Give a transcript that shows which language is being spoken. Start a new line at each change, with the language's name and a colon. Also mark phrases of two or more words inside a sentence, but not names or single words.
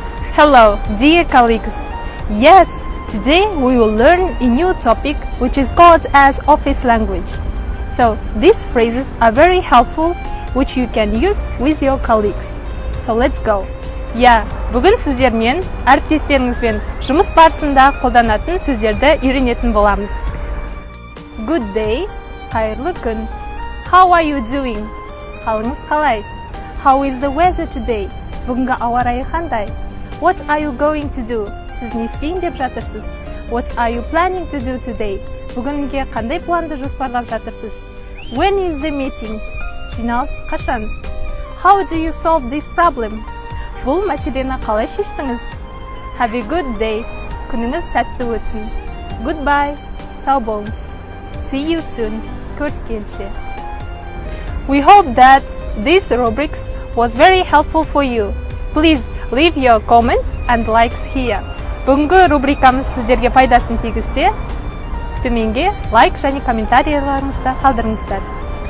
English: Hello, dear colleagues. Yes, today we will learn a new topic which is called as office language. So these phrases are very helpful which you can use with your colleagues. So let's go.
Kazakh: Бүгін сіздермен әріптестеріңізбен жұмыс барысында қолданатын сөздерді үйренетін боламыз.
English: Good day,
Kazakh: қайырлы күн.
English: How are you doing?
Kazakh: Қалыңыз қалай?
English: How is the weather today?
Kazakh: Бүгінгі ауа райы қандай?
English: What are you going to do?
Kazakh: Сіз не істейін деп жатырсыз?
English: What are you planning to do today?
Kazakh: Бүгінге қандай планды жоспарлап жатырсыз?
English: When is the meeting?
Kazakh: Жиналыс қашан?
English: How do you solve this problem?
Kazakh: Бұл мәселені қалай шештіңіз?
English: Have a good day.
Kazakh: Күніңіз сәтті өтсін. Goodbye. Сау болыңыз.
English: See you soon.
Kazakh: Көріскенше.
English: We hope that this rubrics was very helpful for you. Please leave your comments and likes here.
Kazakh: Бүгінгі рубрикамыз сіздерге пайдасын тигізсе, төменге лайк және комментарийларыңызды қалдырыңыздар.